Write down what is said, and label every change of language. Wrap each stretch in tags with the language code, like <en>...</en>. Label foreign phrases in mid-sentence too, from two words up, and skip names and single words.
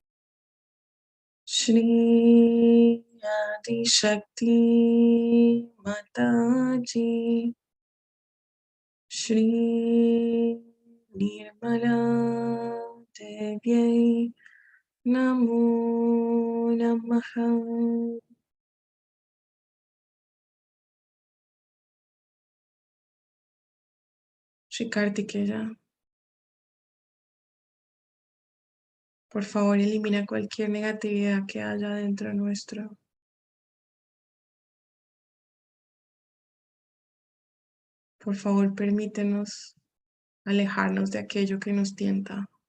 <sa>Shri Adi Shakti Mataji Shri Nirmala Devyai Namo Namaha.</sa> <es>Shri Kartikeya, por favor, elimina cualquier negatividad que haya dentro nuestro. Por favor, permítenos alejarnos de aquello que nos tienta.</es>